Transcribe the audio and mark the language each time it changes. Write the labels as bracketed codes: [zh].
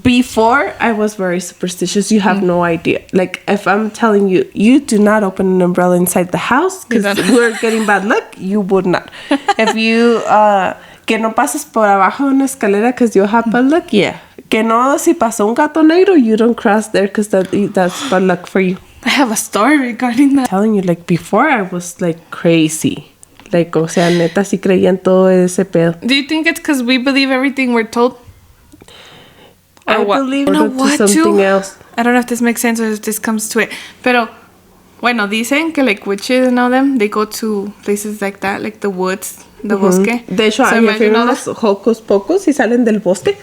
[en] Before, I was very superstitious. You have no idea. Like, if I'm telling you, you do not open an umbrella inside the house because we're getting bad luck, you would not. If you, [es] que no pases por abajo de una escalera [en] because you'll have bad luck, yeah. [es] Que no, si pasó un gato negro, [en] you don't cross there because that's bad luck for you. I have a story regarding that. I'm telling you, like, before I was, like, crazy. [es] Like, o sea, neta, sí creía en todo ese pedo. [en] Do you think it's because we believe everything we're told? I believe to something else. I don't know if this makes sense or if this comes to it. [es] Pero, bueno, dicen que, [en] like, witches and all them, they go to places like that, like the woods, the bosque. [es] De hecho, hay unos hocus pocus y salen del bosque.